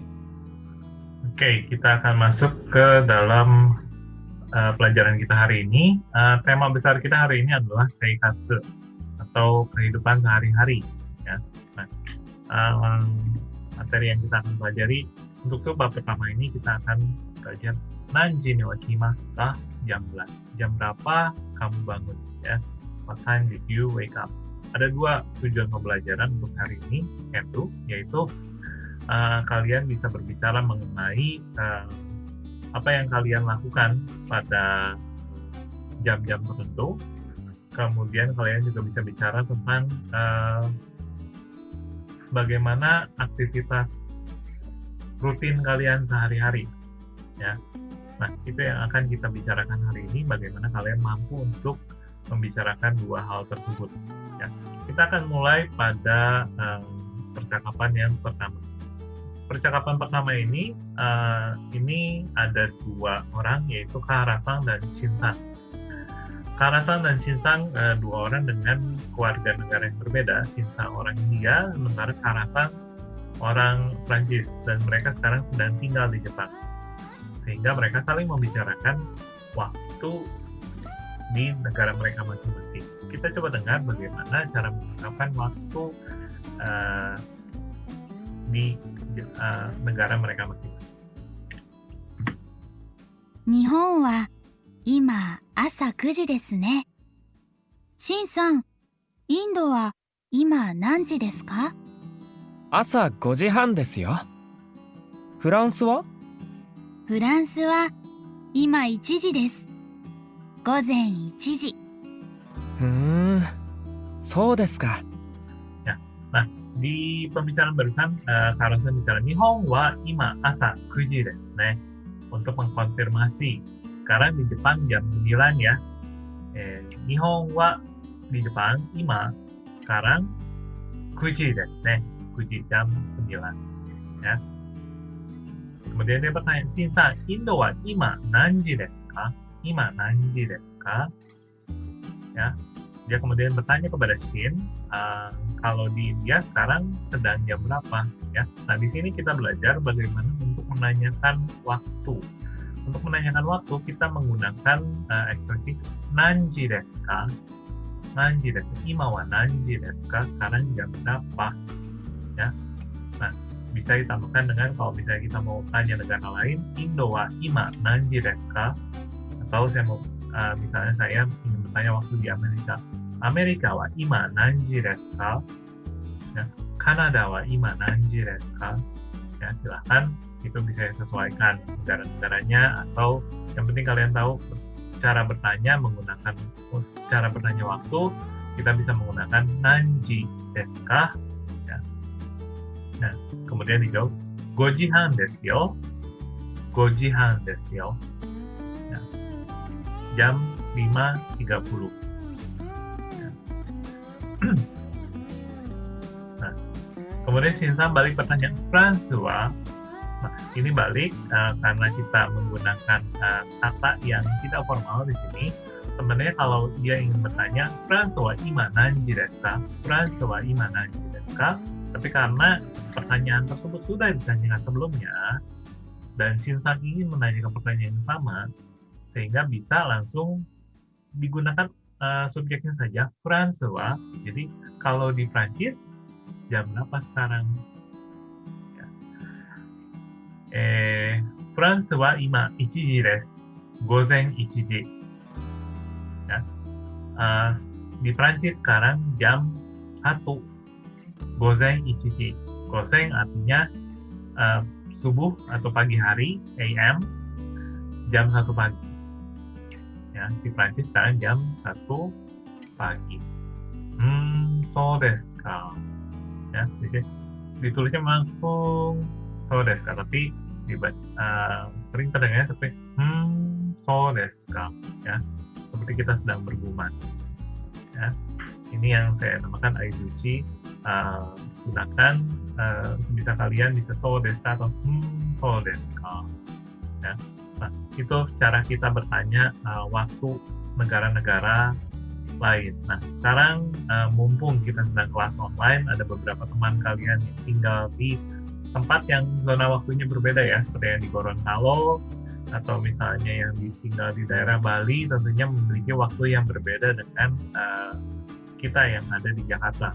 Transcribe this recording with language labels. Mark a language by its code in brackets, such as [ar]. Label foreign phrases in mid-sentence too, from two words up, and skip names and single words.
[id] Oke, kita akan masuk ke dalam pelajaran kita hari ini. Tema besar kita hari ini adalah seikatsu atau kehidupan sehari-hari. Ya. Nah, materi yang kita akan pelajari untuk bab pertama ini kita akan belajar [ja] 何時には来ますか? [id] Jam berapa kamu bangun? Ya. [en] What time did you wake up? [id] Ada dua tujuan pembelajaran untuk hari ini, yaitu kalian bisa berbicara mengenai apa yang kalian lakukan pada jam-jam tertentu. Kemudian kalian juga bisa bicara tentang bagaimana aktivitas rutin kalian sehari-hari. Ya. Nah, itu yang akan kita bicarakan hari ini, bagaimana kalian mampu untuk membicarakan dua hal tersebut. Ya. Kita akan mulai pada percakapan yang pertama. Percakapan pertama ini ada dua orang, yaitu Kara-san dan Shin-san. Kara-san dan Shin-san dua orang dengan keluarga negara yang berbeda. Shin-san orang India, sementara Kara-san orang Prancis, dan mereka sekarang sedang tinggal di Jepang. Sehingga mereka saling membicarakan waktu di negara mereka masing-masing. Kita coba dengar bagaimana cara mengungkapkan waktu di negara mereka masing-masing. [ja] 日本は今朝9時ですね。シンさん、インドは今何時ですか？朝5時半ですよ。フランスは？フランスは今1時です。午前1時。そうですか。 [id] Ya, nah di pembicaraan barusan Kara-san bicara [ja] 日本は今朝9時ですね. [id] Untuk mengkonfirmasi, sekarang di Jepang jam 9 ya. [ja] 日本は [id] di Jepang, [ja] ima sekarang 9 時ですね. [id] 9時 jam 9 ya. Kemudian dia bertanya, [ja] シンさん、インドは今何時ですか? 今何時ですか? [id] Ya. Dia kemudian bertanya kepada Shin, kalau di India sekarang sedang jam berapa? Ya. Nah, di sini kita belajar bagaimana untuk menanyakan waktu. Untuk menanyakan waktu, kita menggunakan ekspresi [ja] 何時ですか? 何時です. 今は何時ですか? [id] Sekarang jam berapa? Ya. Nah, bisa ditambahkan dengan kalau misalnya kita mau tanya negara lain, [ja] インドは今何時ですか? [id] Atau saya mau misalnya saya ingin bertanya waktu di Amerika. [ja] アメリカは今何時ですか? Ya. カナダは今何時ですか? [id] Ya, silahkan itu bisa disesuaikan negara-negaranya, atau yang penting kalian tahu cara bertanya menggunakan cara bertanya waktu, kita bisa menggunakan [ja] 何時ですか? [id] Ya. Nah, kemudian dijawab [ja] 五時半ですよ. 五時半ですよ. Ya. [id] Jam 5.30. Ya. Nah, kemudian Shin-san balik bertanya, François. Nah, ini balik karena kita menggunakan kata yang tidak formal di sini. Sebenarnya kalau dia ingin bertanya, [ja] フランス今何時ですか? フランス今何時ですか? [id] Tapi karena pertanyaan tersebut sudah ditanyakan sebelumnya, dan Shin-san ingin menanyakan pertanyaan yang sama, sehingga bisa langsung digunakan subjeknya saja, François. Jadi kalau di Prancis, jam berapa sekarang? Ya. [ja] フランス今1時です。午前1時. [id] Ya. Di Prancis sekarang jam 1. [ja] 午前1時. [id] Gozen artinya subuh atau pagi hari, AM, jam 1 pagi. Ya, di Prancis sekarang jam 1 pagi. [ja] そうですか? [id] Ya, di sini ditulisnya memang fung [ja] そうですか, [id] tapi sering terdengarnya seperti [ja] そうですか, [id] ya, seperti kita sedang bergumam. Ya, ini yang saya namakan aizuchi. Gunakan sebisa kalian bisa [ja] そうですか [id] atau [ja] そうですか. [id] Ya. Nah, itu cara kita bertanya waktu negara-negara lain. Nah, sekarang mumpung kita sedang kelas online, ada beberapa teman kalian yang tinggal di tempat yang zona waktunya berbeda ya, seperti yang di Gorontalo, atau misalnya yang tinggal di daerah Bali, tentunya memiliki waktu yang berbeda dengan kita yang ada di Jakarta.